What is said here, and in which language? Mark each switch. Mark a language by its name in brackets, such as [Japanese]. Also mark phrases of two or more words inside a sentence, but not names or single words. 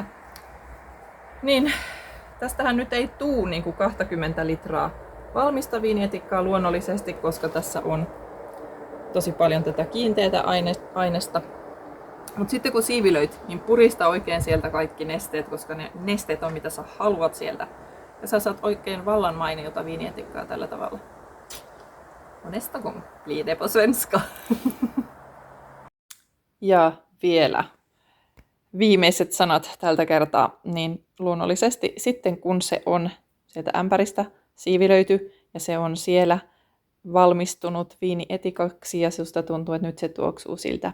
[Finnish] Niin tästähän nyt ei tuu niin kuin 20 litraa valmista viinietikkaa luonnollisesti, koska tässä on tosi paljon tätä kiinteätä aineesta. Mutta sitten kun siivilöit, niin purista oikein sieltä kaikki nesteet, koska ne nesteet on mitä sä haluat sieltä. Ja sä saat oikein vallan mainiota viinietikkaa tällä tavalla. [Swedish] Nästa gång blir det på svenska. [Finnish] Ja vielä viimeiset sanat tältä kertaa, niin luonnollisesti sitten kun se on sieltä ämpäristä siivilöity ja se on siellä valmistunut viinietikaksi ja susta tuntuu, että nyt se tuoksuu siltä.